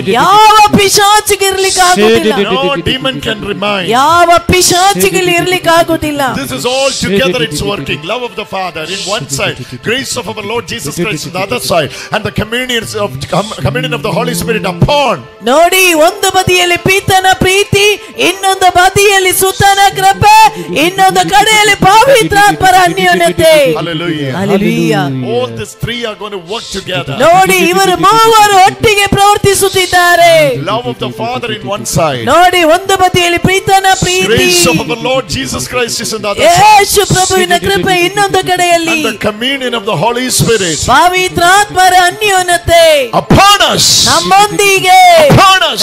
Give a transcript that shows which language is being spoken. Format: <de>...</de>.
<kn>ಯಾವ ಪಿಶಾಚಿಗೆ ಇರ್ಲಿಕ್ಕೆ ಆಗುವುದಿಲ್ಲ.</kn> <en>No demon can remain.</en> <kn>ಯಾವ ಪಿಶಾಚಿಗೆ ಇರ್ಲಿಕ್ಕೆ ಆಗುವುದಿಲ್ಲ.</kn> <en>This is all together it's working. Love of the Father in one side, grace of our Lord Jesus Christ on the other side, and the communion of the Holy Spirit upon.</en> <kn>ನೋಡಿ, ಒಂದು ಬದಿಯಲ್ಲಿ ಪಿತನ ಪ್ರೀತಿ, ಇನ್ನೊಂದು ಬದಿಯಲ್ಲಿ ಸುತನ ಕೃಪೆ, ಇನ್ನೊಂದು ಕಡೆಯಲ್ಲಿ ಪವಿತ್ರಾತ್ಮರ ಅನ್ಯೋನ್ಯತೆ.</kn> <en>Hallelujah. Hallelujah. All these three are going to work together.</en> <kn>ನೋಡಿ, ಇವರು ಮೂವರು ಒಟ್ಟಿಗೆ ಪ್ರವರ್ತಿಸುತ್ತಿದ್ದಾರೆ.</kn> <en>Love of the Father in one side,</en> <kn>ನೋಡಿ, ಒಂದು ಬದಿಯಲ್ಲಿ ಪಿತನ ಪ್ರೀತಿ,</kn> <en>grace of our Lord Jesus Christ is on the other side,</en> <kn>ಯೇಸು ಪ್ರಭುವಿನ ಕೃಪೆ ಇನ್ನೊಂದು ಕಡೆಯಲ್ಲಿ,</kn> <en>and the communion of the Holy Spirit</en> <kn>ಪವಿತ್ರಾತ್ಮರ ಅನ್ಯೋನ್ಯತೆ</kn> <en>upon us,</en> <kn>ನಮ್ಮೊಂದಿಗೆ,</kn> <en>upon us,</en>